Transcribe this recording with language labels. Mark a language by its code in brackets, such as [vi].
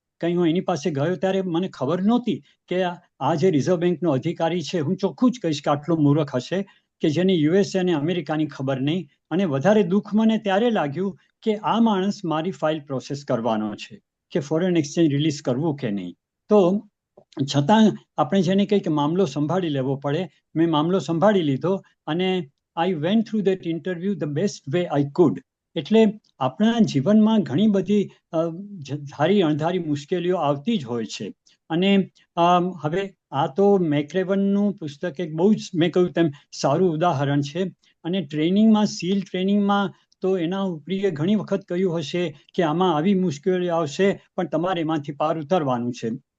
[gu] કંઈ હું એની પાસે ગયો ત્યારે મને ખબર નહોતી કે આ જે રિઝર્વ બેંકનો અધિકારી છે, હું ચોખ્ખું જ કહીશ કે આટલો મૂર્ખ હશે કે જેને USA અને અમેરિકાની ખબર નહીં. અને વધારે દુઃખ મને ત્યારે લાગ્યું કે આ માણસ મારી ફાઇલ પ્રોસેસ કરવાનો છે કે ફોરેન એક્સચેન્જ રિલીઝ કરવું કે નહીં. તો છતાં આપણે જેને કંઈક મામલો સંભાળી લેવો પડે. મેં મામલો સંભાળી લીધો, અને [en] I went through that interview the best way I could. [gu] એટલે આપણા જીવનમાં ઘણી બધી ધારી અણધારી મુશ્કેલીઓ આવતી જ હોય છે. અને હવે આ તો મેકરેવનનું પુસ્તક એક બહુ જ, મેં કહ્યું તેમ, સારું ઉદાહરણ છે. અને ટ્રેનિંગમાં, SEAL ટ્રેનિંગમાં તો એના ઉપરીએ ઘણી વખત કહ્યું હશે કે આમાં આવી મુશ્કેલીઓ આવશે, પણ તમારે એમાંથી પાર ઉતરવાનું છે.